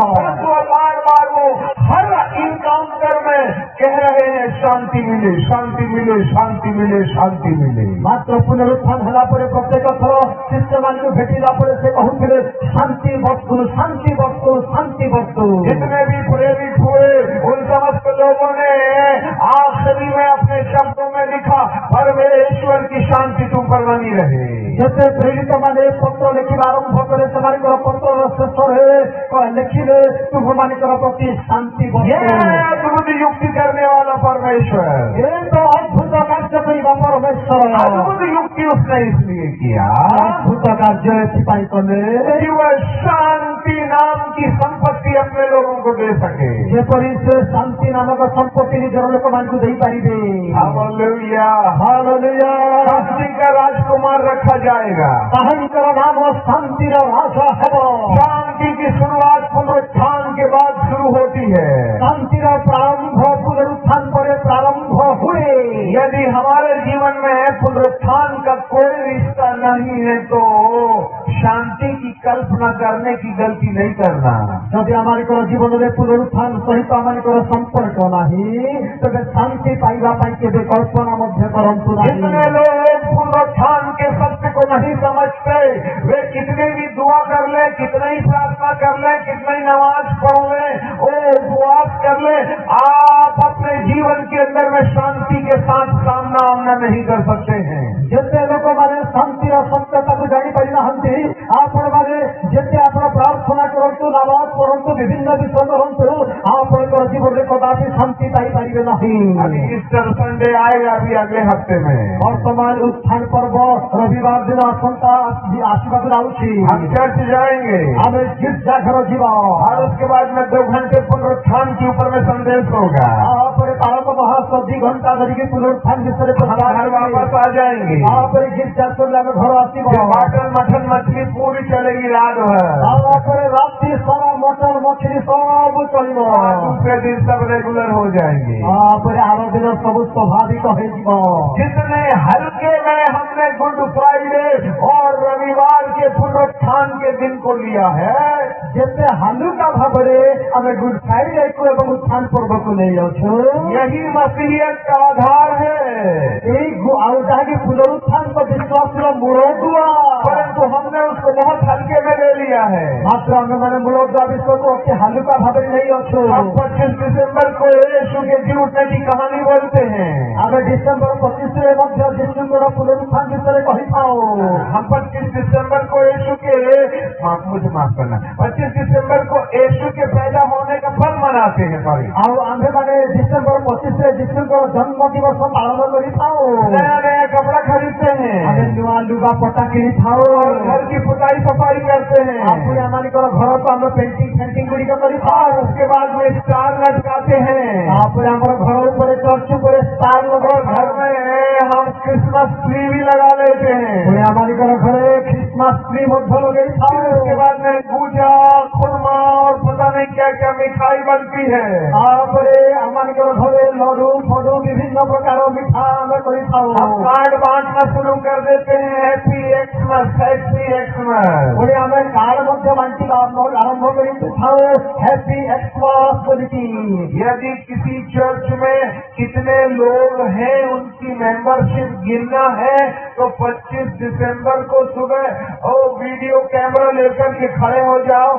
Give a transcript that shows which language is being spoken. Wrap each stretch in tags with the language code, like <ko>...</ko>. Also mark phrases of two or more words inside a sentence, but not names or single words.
<hi>परंतु बार बार वो हर इनकाउंटर में कह रहे हैं शांति मिले शांति मिले शांति मिले शांति मिले।</hi> <or>ମାତ୍ର ପୁନରୁତ୍ଥାନ ହେଲା ପରେ ପ୍ରତ୍ୟେକ ଥର ଶିଷ୍ୟମାନଙ୍କୁ ଭେଟିଲା ପରେ ସେ କହୁଥିଲେ ଶାନ୍ତି ବସ୍ତୁ ଶାନ୍ତି ବସ୍ତୁ ଶାନ୍ତି ବସ୍ତୁ।</or> <hi>जितने भी प्रेरित हुए उन समस्त लोगों ने आखिरी में अपने शब्दों में लिखा परमेश्वर की शांति तुम पर बनी रहे।</hi> <or>ଯେତେ ପ୍ରେରିତ ମାନେ ପତ୍ର ଲେଖିବା ଆରମ୍ଭ କଲେ ସେମାନଙ୍କର ପତ୍ରର ଶେଷରେ ଲେଖିଲେ ତୁମମାନଙ୍କର ପ୍ରତି ଶାନ୍ତି</or> <hi>ये</hi> <or>ବସ୍ତୁ।</or> <hi>है अद्भुत युक्ति करने वाला परमेश्वर।</hi> <or>ଏ ତ ଅଦ୍ଭୁତ କାର୍ଯ୍ୟ କରିବା ପରମେଶ୍ୱର।</or> <hi>अद्भुत युक्ति उसने इसलिए किया</hi> <or>ଅଦ୍ଭୁତ କାର୍ଯ୍ୟ ଏଥିପାଇଁ କଲେ</or> <hi>कि वह शांति नाम की संपत्ति अपने लोगों को दे सके।</hi> <or>ଯେପରି ସେ ଶାନ୍ତି ନାମକ ସମ୍ପତ୍ତି ନିଜର ଲୋକମାନଙ୍କୁ ଦେଇପାରିବେ।</or> <hi>हालेलुया।</hi> <or>ହାଲେଲୁୟା।</or> <hi>शांति का राजकुमार रखा जाएगा।</hi> <or>ତାହାଙ୍କର ନାମ ଶାନ୍ତିର ରାଜା ହେବ।</or> <hi>शांति की शुरुआत पुनरुत्थान के बाद शुरू होती है।</hi> <or>ଶାନ୍ତିର ପ୍ରାରମ୍ଭ ପୁନରୁତ୍ଥାନ ପରେ ପ୍ରାରମ୍ଭ ହୁଏ।</or> <hi>यदि हमारे जीवन में पुनरुत्थान का कोई रिश्ता नहीं है तो शांति की कल्पना करने की गलती नहीं करना।</hi> <or>ଯଦି ଆମମାନଙ୍କର ଜୀବନରେ ପୁନରୁତ୍ଥାନ ସହିତ ଆମମାନଙ୍କର ସମ୍ପର୍କ ନାହିଁ ତେବେ ଶାନ୍ତି ପାଇବା ପାଇଁ କେବେ କଳ୍ପନା ମଧ୍ୟ କରନ୍ତୁ</or> <hi>जितने</hi> <or>ନାହିଁ।</or> <hi>लोग पुनरुत्थान के सत्य को नहीं समझते वे कितने भी दुआ कर ले, कितना ही प्रार्थना कर ले, कितना ही नमाज पढ़ ले, उपवास कर ले, आप अपने जीवन के अंदर में शांति के साथ सामना आमना नहीं कर सकते हैं।</hi> <or>ଯେତେ ଲୋକମାନେ ଶାନ୍ତିର ସତ୍ୟତାକୁ ଜାଣିପାରି ନାହାନ୍ତି ଆପଣମାନେ ଯେତେ ଆପଣ ପ୍ରାର୍ଥନା କରନ୍ତୁ ନମାଜ ପଢନ୍ତୁ ବିଭିନ୍ନ ବିଷୟ କରନ୍ତୁ ଆପଣଙ୍କର ଜୀବନରେ କଦାପି ଶାନ୍ତି ପାଇପାରିବେ ନାହିଁ।</or> <hi>अभी ईस्टर संडे आएगा अभी अगले हफ्ते में।</hi> <or>ବର୍ତ୍ତମାନ ଉତ୍ଥାନ ପର୍ବ ରବିବାର ଦିନ ଆସନ୍ତା ଆସିବାକୁ ଯାଉଛି।</or> <hi>हम चर्च जाएंगे</hi> <or>ଆମେ ଗୀର୍ଜାଘର ଯିବା।</or> <hi>और उसके बाद में 2 घंटे पुनरुत्थान के ऊपर में संदेश होगा।</hi> <or>ତାପରେ ପାଳକ ମହାସଭା 2 ଘଣ୍ଟା ଧରିକି ପୁନରୁତ୍ଥାନ ବିଷୟରେ</or> <hi>हम घर वापस आ जाएंगे।</hi> <or>ତାପରେ ଗୀର୍ଜା ସରିଲେ ଆମେ ଘର ଆସିବ।</or> <hi>मटन मटन मछली पूरी चलेगी रात भर।</hi> <or>ତାପରେ ରାତି ସାରା ମଟନ ମଛଲି ସବୁ ଚଳିବ।</or> <hi>दूसरे दिन सब रेगुलर हो जाएंगे।</hi> <or>ତାପରେ ଆର ଦିନ ସବୁ ସ୍ୱାଭାବିକ ହେଇଯିବ।</or> <hi>जितने हल्के में हमने गुड फ्राइडे और रविवार के पुनरुत्थान के दिन को लिया है,</hi> <or>ଯେତେ ହାଲୁକା ଭାବରେ ଆମେ ଗୁଡ ଫ୍ରାଇଡେକୁ ଏବଂ ଉତ୍ଥାନ ପର୍ବକୁ ନେଇଅଛୁ</or> <hi>यही मसीहियत का आधार है।</hi> <or>ଏଇ ଆଉ ଯାହାକି ପୁନରୁତ୍ଥାନଙ୍କ ବିଶ୍ୱାସର ମୂଳଦୁଆ।</or> <hi>परंतु हमने उसको बहुत हल्के में ले लिया है।</hi> <or>ମାତ୍ର ଆମେମାନେ ମୂଳଦୁଆ ବିଷୟକୁ ଅତି ହାଲୁକା ଭାବରେ ନେଇଅଛୁ।</or> <hi>हम 25 दिसंबर को यीशु के जी उठने की कहानी बोलते हैं।</hi> <or>ଆମେ ଡିସେମ୍ବର 25ରେ ମଧ୍ୟ ଯୀଶୁଙ୍କର ପୁନରୁତ୍ଥାନ ବିଷୟରେ କହିଥାଉ।</or> <hi>हम 25 दिसंबर को यीशु के मुझे माफ करना 25 दिसंबर को यीशु के पैदा होने का फल मनाते हैं। सॉरी</hi> <or>ଆଉ ଆମ୍ଭେମାନେ ଡିସେମ୍ବର 25ରେ ଯୀଶୁଙ୍କର ଜନ୍ମ ଦିବସ ପାଳନ କରିଥାଉ।</or> <hi>नया नया कपड़ा खरीदते</hi> <or>ଆମେ</or> <hi>हैं</hi> <or>ନୂଆ ଲୁଗା ପଟା କିଣିଥାଉ।</or> <hi>और घर की पुताई सफाई करते हैं</hi> <or>ପୁଣି ଆମମାନଙ୍କର ଘରକୁ ଆମେ ପେଣ୍ଟିଂ ଫେଣ୍ଟିଂ ଗୁଡ଼ିକ କରିଥାଉ।</or> <hi>और उसके बाद में स्टार लटकाते हैं</hi> <or>ତାପରେ ଆମର ଘର ଉପରେ ଚର୍ଚ୍ଚ ଉପରେ ଷ୍ଟାର</or> <hi>और घर</hi> <or>ଲଗାଉ।</or> <hi>में हम</hi> <en>Christmas tree</en> <hi>भी लगा लेते हैं।</hi> <or>ପୁଣି ଆମମାନଙ୍କର ଘରେ</or> <en>Christmas tree</en> <or>ମଧ୍ୟ ଲଗେଇଥାଉ।</or> <hi>उसके बाद में पूजा खुरमा और पता नहीं क्या क्या मिठाई बनती है।</hi> <or>ତାପରେ ଆମମାନଙ୍କର ଘରେ ଲଡୁ ଫଡୁ ବିଭିନ୍ନ ପ୍ରକାର ମିଠା ଆମେ କରିଥାଉ।</or> <hi>हम कार्ड बांटना शुरू कर देते हैं</hi> <en>Happy Xmas Happy Xmas.</en> <or>ପୁଣି ଆମେ କାର୍ଡ ମଧ୍ୟ ବାଣ୍ଟିବା ଆରମ୍ଭ କରିଥାଉ</or> <en>Happy Xmas</en> <or>ବୋଲିକି।</or> <hi>यदि किसी चर्च में कितने लोग हैं उनकी मेंबरशिप गिनना है तो 25 दिसंबर को सुबह</hi> <en>video camera</en> <hi>लेकर के खड़े हो जाओ।</hi>